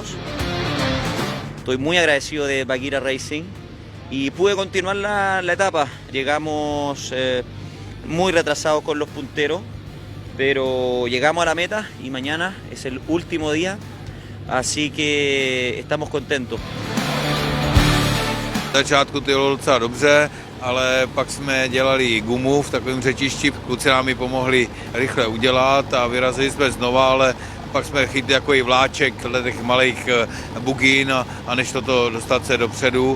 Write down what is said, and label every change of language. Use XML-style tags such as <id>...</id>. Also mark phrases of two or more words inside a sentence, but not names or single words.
<es>Estoy muy agradecido de Bagheera Racing y pude continuar la etapa. Llegamos muy retrasados con los punteros, pero llegamos a la meta y mañana es el último día, así que estamos contentos.</es> <cs>Na začátku to jelo docela dobře, ale pak jsme dělali gumu v takovém řečišti. Kluci nám ji pomohli rychle udělat a vyrazili jsme znova, ale pak jsme chytli takový vláček těch malých bugín a než toto dostat se dopředu.</cs>